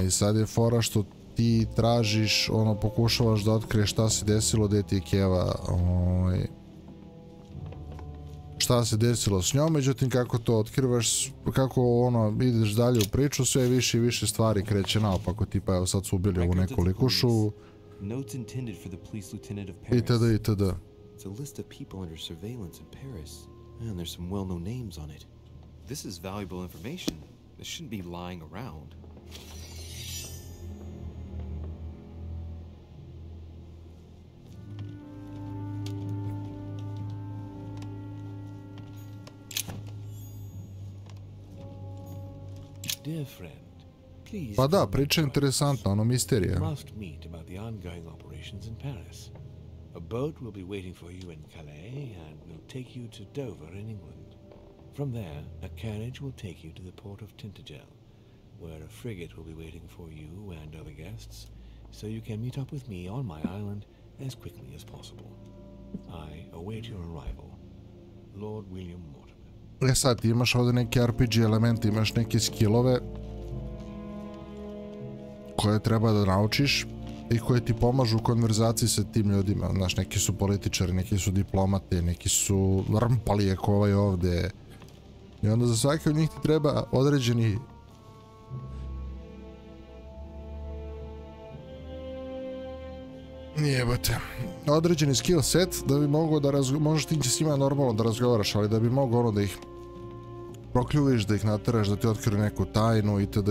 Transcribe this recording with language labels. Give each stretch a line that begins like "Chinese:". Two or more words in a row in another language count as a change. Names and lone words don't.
Serbian: I sad je fora što ti tražiš, pokušavaš da otkriješ šta se desilo, gdje ti je keva, šta se desilo s njom, međutim kako to otkrivaš, kako ideš dalje u priču, sve više i više stvari kreće naopako, tipa evo sad su ubili ovu neku likušu, itd. itd.
English: It's a list of people under surveillance in Paris, and there's some well-known names on it. This is valuable information. This shouldn't be lying around. Dear friend, please.
Serbian: Pa da, priča je interesantna, misterija.
English: We must meet about the ongoing operations in Paris. A boat will be waiting for you in Calais and will take you to Dover in England. From there, a carriage will take you to the port of Tintagel, where a frigate will be waiting for you and other guests, so you can meet up with me on my island as quickly as possible. I await your arrival. Lord William Mortimer.
Serbian: Sad ti imaš ovdje neki RPG elementi, imaš neke skillove koje treba da naučiš i koje ti pomažu u konverzaciji sa tim ljudima. Znaš, neki su političari, neki su diplomati, neki su rmpali ako ovaj ovdje. I onda za svaki od njih ti treba određeni određeni
English: skill set
Serbian: da bi mogao da možeš ti s njima normalno da razgovaraš, ali da bi mogao da ih prokljuviš, da ih nateraš, da ti otkriju neku tajnu itd.